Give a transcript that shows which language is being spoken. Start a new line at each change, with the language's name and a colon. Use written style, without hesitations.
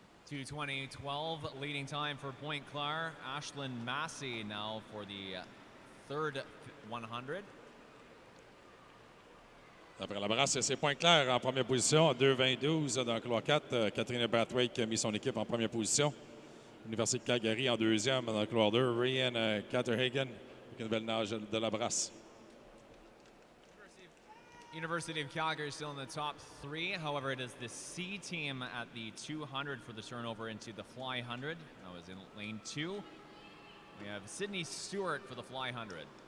English: .220.12 leading time for Pointe Claire. Ashlyn Massey now for the third 100.
French: Après la brasse, c'est Pointe-Claire en première position, 2,22 dans le couloir 4. Catherine Brathwaite qui a mis son équipe en première position. Université de Calgary en deuxième dans le couloir 2. Ryan Catterhagen avec une belle nage de la brasse.
English: University of Calgary still in the top three. However, it is the C team at the 200 for the turnover into the fly 100. That was in lane 2. We have Sydney Stewart for the fly 100.